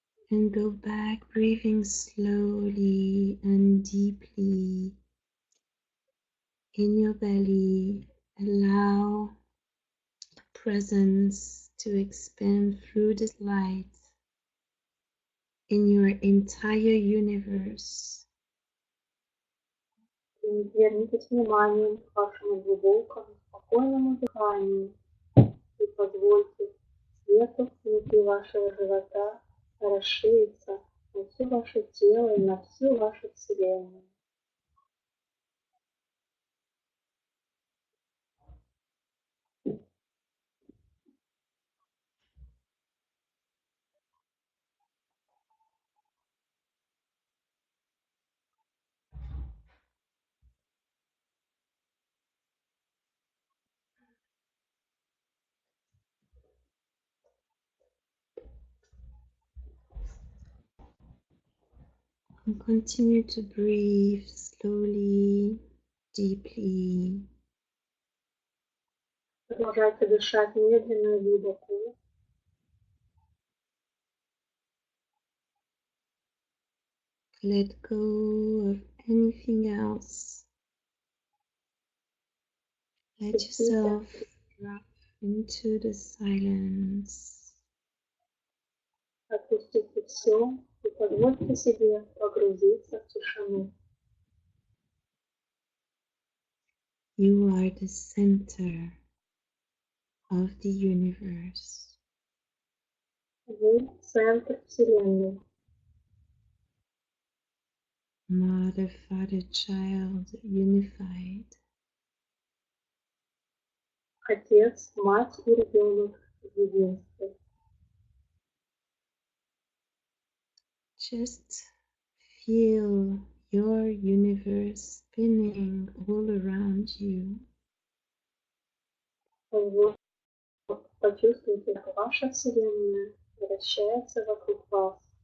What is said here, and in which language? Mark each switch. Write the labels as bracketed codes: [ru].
[en] And go back, breathing slowly and deeply in your belly. Allow presence to expand through this light in your entire universe. [ru] И вернитесь вниманием к вашему глубокому, спокойному дыханию и позвольте свету внутри вашего живота расшириться на все ваше тело и на всю вашу Вселенную. [en] And continue to breathe slowly, deeply. [ru] Продолжайте дышать медленно и глубоко. [en] Let go of any anything else. Let yourself drop into the silence. [ru] Отпустите все и позвольте себе погрузиться в тишину. [en] You are the center of the universe. [ru] Вы центр Вселенной. [en] Mother, Father, Child, unified. [ru] Отец, мать и ребенок в единстве. [en] Just feel your universe spinning all around you. [ru] Вот. Почувствуйте, как ваша Вселенная вращается вокруг вас.